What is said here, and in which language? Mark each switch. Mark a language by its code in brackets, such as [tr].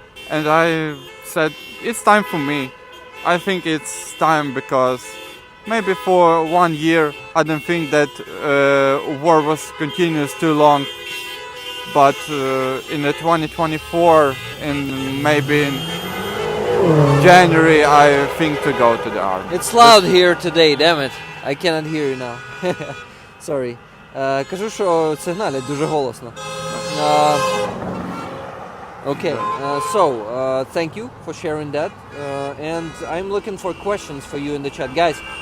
[en] And I said, it's time for me. I think it's time because maybe for 1 year I don't think that war was continuous too long. But in the 2024 and maybe in January I think to go to the army. It's loud here today, damn it. I cannot hear you now. Sorry. [uk] Кажу, що сигналять дуже голосно. [en] Okay, so thank you for sharing that, and I'm looking for questions for you in the chat, guys.